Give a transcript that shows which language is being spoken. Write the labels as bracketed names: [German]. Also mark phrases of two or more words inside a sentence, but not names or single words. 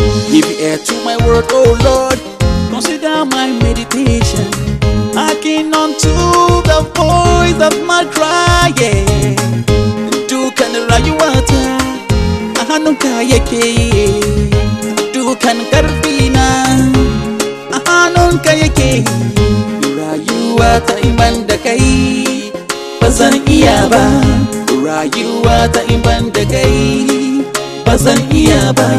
[English] Give ear to my word, oh Lord. Consider my meditation. Hearken unto the voice of my cry, yeah. [Hausa] Dukan rayuwata, A hannunka yake, dukan karfi na. A hannunka yake, rayuwa ta in ban da kai, ba zan iya ba. Rayuwa ta in ban da kai, ba zan iya ba.